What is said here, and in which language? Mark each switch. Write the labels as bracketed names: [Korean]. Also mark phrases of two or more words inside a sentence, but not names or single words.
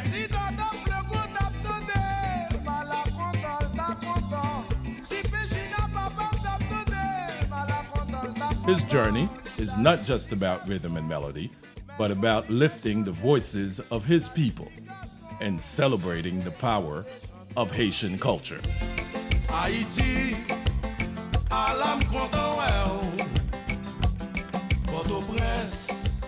[English] His journey is not just about rhythm and melody, but about lifting the voices of his people and celebrating the power of Haitian culture. [Haitian Creole] Haïti, alam kontan wè ou, Port-au-Prince.